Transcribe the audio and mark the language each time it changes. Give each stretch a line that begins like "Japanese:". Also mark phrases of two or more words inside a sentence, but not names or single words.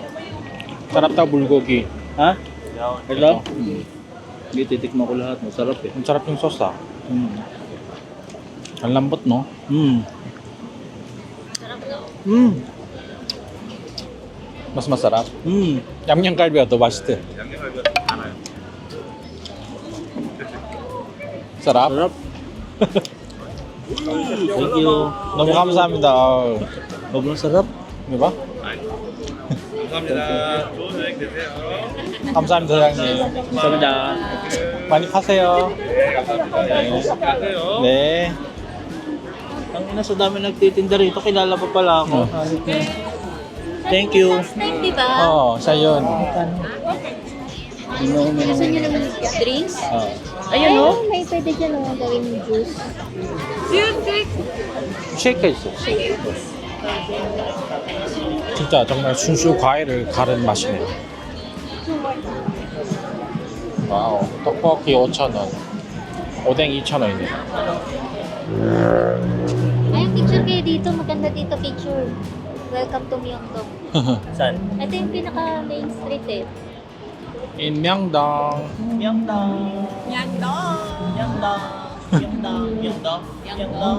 Filipino: Sarap daw bulgogi. Ha? Ito? Hindi, titikman ko lahat. Masarap eh. Ang sarap yung sauce ah. Ang lambot no? Sarap daw. Mas masarap.
Korean: 양념갈비가 더 맛있대. 양념갈비가 많아요.
Filipino: sarap. Sarap.
English: Thank you.
Korean: 너무 감사합니다. 아우,
Filipino: Sobrang sarap. di ba?
Korean: 감사합니다. 좋은 여행 되세요. 감사합니다 사장님. 감사합니다. 많이 파세요. 네, 감사합니다. 가세요. 네.
Filipino: Ang ina sa dami nagtitinda rito, kilala pa pala ako.
English: Thank you. Last time,
Filipino: di ba? siya yun. Gusto niyo ng drinks? Ayun o. May pwede dyan o gawin juice.
Korean: 쉐이크 있어. 진짜 정말 순수 과일을 가른 맛이네요. 와우. 떡볶이 5,000원. 오뎅 2,000원이네요.
Filipino: Ay, picture kayo dito. Maganda dito picture.
English: Welcome to Myeongdong.
Filipino: Saan? Ito yung pinaka
English: main street
Filipino: eh.
English: In Myeongdong. Myeongdong. Myeongdong. Myeongdong. Myeongdong. Myeongdong. Myeongdong.